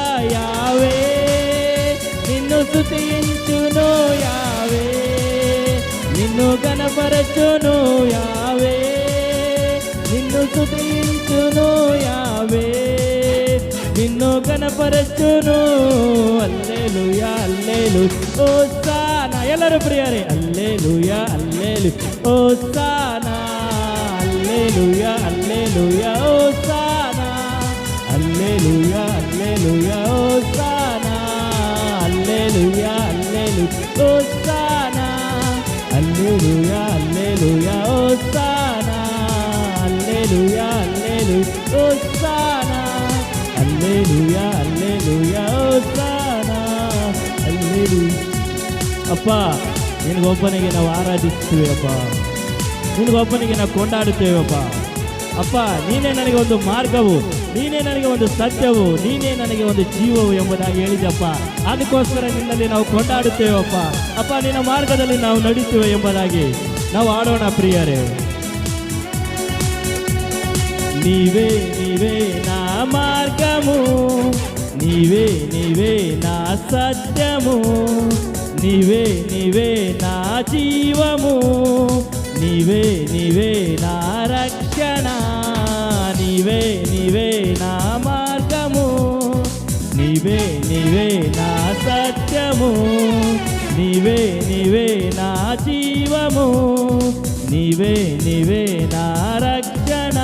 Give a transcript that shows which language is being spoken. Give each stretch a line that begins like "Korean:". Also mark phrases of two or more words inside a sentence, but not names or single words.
Telugu: యావే నిన్ను స్తుతించును యావే, నిన్ను గణపరచును యావే, నిన్ను స్తుతించును యావే, నిన్ను గణపరచును. హల్లెలూయా హల్లెలూయా హోసానా.
Kannada: ಎಲ್ಲರೂ ಪ್ರಿಯರೇ
Telugu: హల్లెలూయా హల్లెలూయా హోసానా, హల్లెలూయా హల్లెలూయా హోసానా, హల్లెలూయా హల్లెలూయా హోసానా, హల్లెలూయా హల్లెలూయా హోసానా, హల్లెలూయా హల్లెలూయా హోసానా, హల్లెలూయా హల్లెలూయా హోసానా, హల్లెలూయా హల్లెలూయా హోసానా, హల్లెలూయా.
Kannada: ಅಪ್ಪ ನಿನಗೊಬ್ಬನಿಗೆ ನಾವು ಆರಾಧಿಸ್ತೀವಪ್ಪ, ನಿನಗೊಬ್ಬನಿಗೆ ನಾವು ಕೊಂಡಾಡುತ್ತೇವಪ್ಪ. ಅಪ್ಪ ನೀನೇ ನನಗೆ ಒಂದು ಮಾರ್ಗವು, ನೀನೇ ನನಗೆ ಒಂದು ಸತ್ಯವು, ನೀನೇ ನನಗೆ ಒಂದು ಜೀವವು ಎಂಬುದಾಗಿ ಹೇಳಿದಪ್ಪ. ಅದಕ್ಕೋಸ್ಕರ ನಿನ್ನಲ್ಲಿ ನಾವು ಕೊಂಡಾಡುತ್ತೇವಪ್ಪ. ಅಪ್ಪ ನಿನ್ನ ಮಾರ್ಗದಲ್ಲಿ ನಾವು ನಡೀತೇವೆ ಎಂಬುದಾಗಿ ನಾವು ಆಡೋಣ ಪ್ರಿಯರೇ.
Telugu: నీవే నీవే నా మార్గము, నీవే నీవే నా సత్యము, నీవే నీవే నా జీవము, నీవే నీవే నా రక్షణ, నీవే నీవే నా మార్గము, నీవే నీవే నా సత్యము, నీవే నీవే నా జీవము, నీవే నీవే నా రక్షణ.